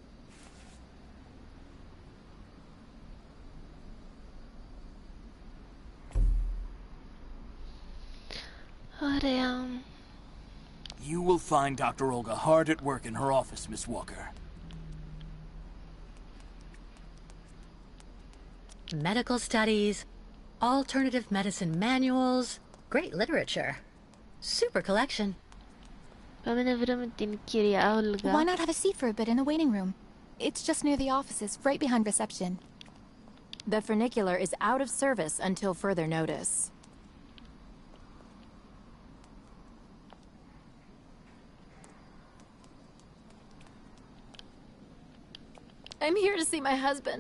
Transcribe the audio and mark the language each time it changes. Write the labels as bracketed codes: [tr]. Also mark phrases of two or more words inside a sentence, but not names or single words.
[en] You will find Dr. Olga hard at work in her office, Miss Walker. Medical studies, alternative medicine manuals, great literature. Super collection. [el] Πάμε να βρούμε την κυρία Όλγα. [en] Why not have a seat for a bit in the waiting room? It's just near the offices, right behind reception. The funicular is out of service until further notice. I'm here to see my husband.